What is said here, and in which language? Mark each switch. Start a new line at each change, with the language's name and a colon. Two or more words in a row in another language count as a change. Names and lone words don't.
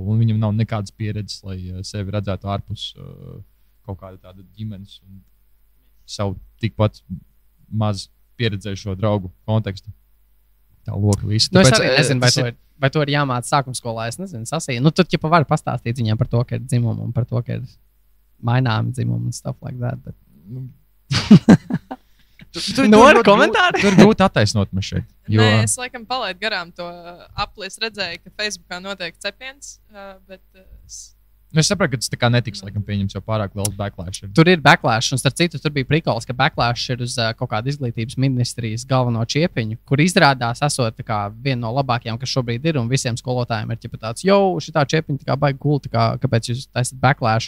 Latvian: Un viņam nav nekādas pieredzes, lai sevi redzētu ārpus kaut kāda tāda ģimenes un savu tikpat maz pieredzējušo draugu kontekstu. Tā loka visu. Es arī nezinu, vai to ir jāmāca sākuma skolā. Es nezinu, sasīju. Tad jau var pastāstīt viņiem par to, ka ir dzimuma un par to, ka ir maināmi dzimumi un
English: stuff like that.
Latvian: Tur ir komentāri. Tur grūti attaisnot man šeit. Jo... Nē, es laikam palaidu garām to apli. Es redzēju, ka Facebookā notiek cepiens, bet... Es saprotu, ka tas tā kā netiks laikam pieņemts, jo pārāk liels backlash ir. Tur ir backlash, un starp citu, tur bija prikols, ka backlash ir uz kaut kādu izglītības ministrijas galveno čiepiņu, kur izrādās esot viena no labākajām, kas šobrīd ir, un visiem skolotājiem ir tāds, jo šitā čiepiņa tā kā baigi cool, kāpēc jūs taisat backlash?